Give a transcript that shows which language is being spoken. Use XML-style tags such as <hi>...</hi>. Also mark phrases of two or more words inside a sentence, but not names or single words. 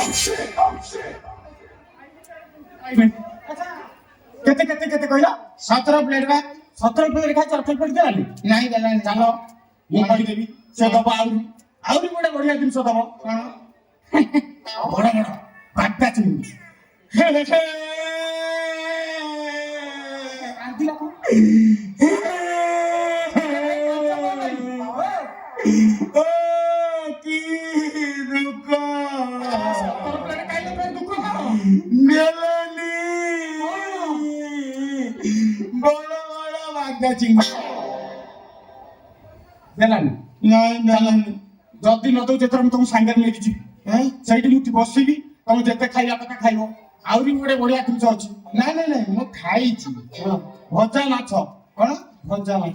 <or>କେତେ କେତେ କେତେ କହିଲ 17 ପ୍ଲେଟ ବା 17 ପ୍ଲେଟ ଖାଇଛି 18 ପ୍ଲେଟ ଦେଲାନି ନାଇଁ ଦେଲାନି ଚାଲ ମୁଁ କହିଦେବି ସେ ଦବ ଆହୁରି ଗୋଟେ ବଢିଆ ଜିନିଷ ଦବ କଣ ବଡ ବଡ ବାଟା ଚିଙ୍ଗୁଡି</or> <bn>কি দুঃখ বড় বড় বাগদা চিংড়ি</bn> <or>ଦେଲାନି ନାଇଁ ଦେଲାନି ଯଦି ନ ଦଉ ଯେତେବେଳେ ମୁଁ ତମ ସାଙ୍ଗରେ ନେଇକି ଯିବି ସେଇଠି ମୁଁ ବସିବି ତମେ ଯେତେ ଖାଇବା କଥା ଖାଇବ ଆହୁରି ଗୋଟେ ବଢିଆ ଜିନିଷ ଅଛି ନାଇଁ ମୁଁ ଖାଇଛି ଭଜା ମାଛ କଣ ଭଜା ମାଛ</or>